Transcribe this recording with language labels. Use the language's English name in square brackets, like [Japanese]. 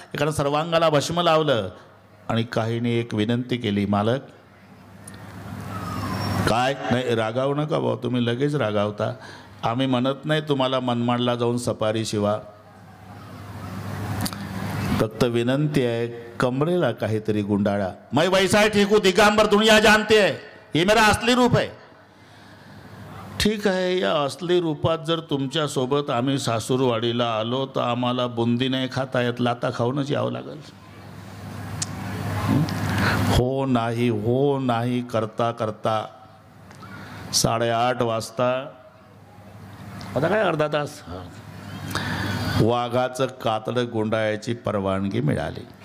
[Marathi] एकानं सर्वांगाला भस्म लावलं आणि काहींनी एक विनंती केली, मालक काय नाही रागावू नका भाऊ, तुम्ही लगेच रागावता. आम्ही म्हणत नाही तुम्हाला मनमाडला जाऊन सफारी शिवा, फक्त विनंती आहे कमरेला काहीतरी गुंडाळा. [Hindi] मैं वैसा ठीक हूँ, दिगंबर दुनिया जानते है, ये मेरा असली रूप है. [Marathi] ठीक आहे, या असली रूपात जर तुमच्या सोबत आम्ही सासूरवाडीला आलो तर आम्हाला बुंदी नाही खाता येत, लाता खाऊनच यावं लागेल. हो नाही करता करता 8:30 वाजता, आता काय अर्धा तास, वाघाचं कातडं गुंडाळायची परवानगी मिळाली.